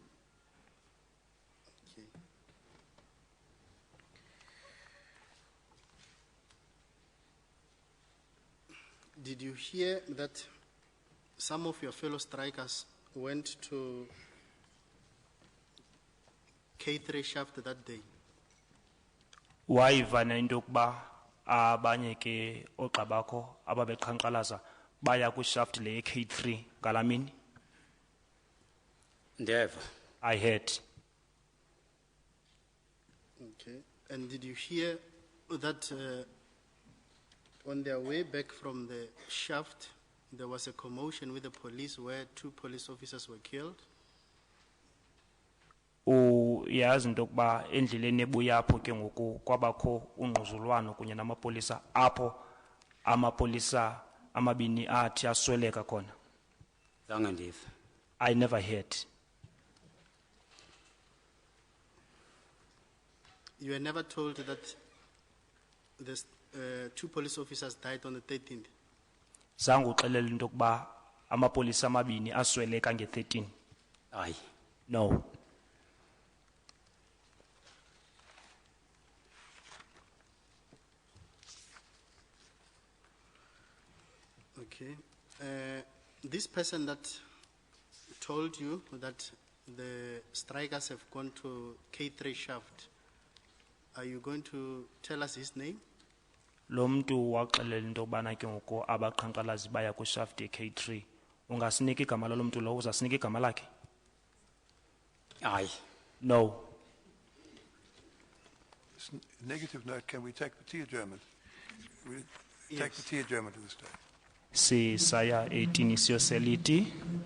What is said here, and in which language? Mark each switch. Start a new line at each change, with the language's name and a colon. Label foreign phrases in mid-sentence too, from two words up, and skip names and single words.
English: Okay. Did you hear that some of your fellow strikers went to K3 shaft that day?
Xhosa: Wayivana into yokuba abanye ke ogqabakho ababeqhankqalaza baya kwishaft le K3 ngalamini? Ndeva.
English: I heard. Okay. And did you hear that on their way back from the shaft, there was a commotion with the police where 2 police officers were killed?
Xhosa: Uyazi into yokuba endleleni ebuya apho ke ngoku kwabakho ungquzulwano kunye namapolisa apho amapolisa amabini athi asweleka khona? Zange ndiva.
English: I never heard. You were never told that the 2 police officers died on the 13th?
Xhosa: Zange uxelela into yokuba amapolisa amabini asweleka nge-13? Hayi.
English: No. Okay. This person that told you that the strikers have gone to K3 shaft, are you going to tell us his name?
Xhosa: Lo mntu waxelela into yokubana ke ngoku abaqhankqalazi baya kwishaft ye-K3, ungasinika igama lalo mntu lowo, uzasinika igama lakhe? Hayi.
English: No. Negative note, can we take the tea adjournment? We take the tea adjournment at this stage.
Xhosa: Si saya 18 siyoseliti.